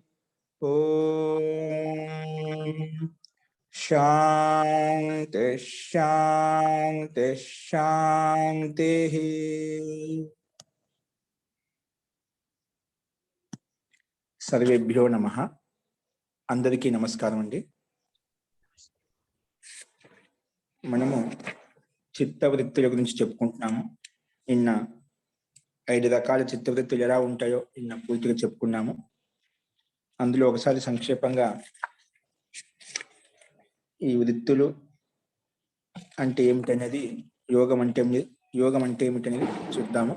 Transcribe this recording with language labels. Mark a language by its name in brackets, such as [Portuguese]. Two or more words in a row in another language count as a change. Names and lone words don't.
[Sanskrit] ओम शांति शांति शांति। सर्वेभ्यो नमः। [Telugu] అందరికీ నమస్కారం అండీ। మనము చిత్తవృత్తుల గురించి చెప్పుకుంటున్నాము. నిన్న 5 రకాల చిత్తవృత్తులు ఎలా ఉంటాయో నిన్న పూర్తిగా చెప్పుకున్నాము. అందులో ఒకసారి సంక్షేపంగా ఈ వృత్తులు అంటే ఏమిటనేది, యోగం అంటే ఏమిటనేది చూద్దాము.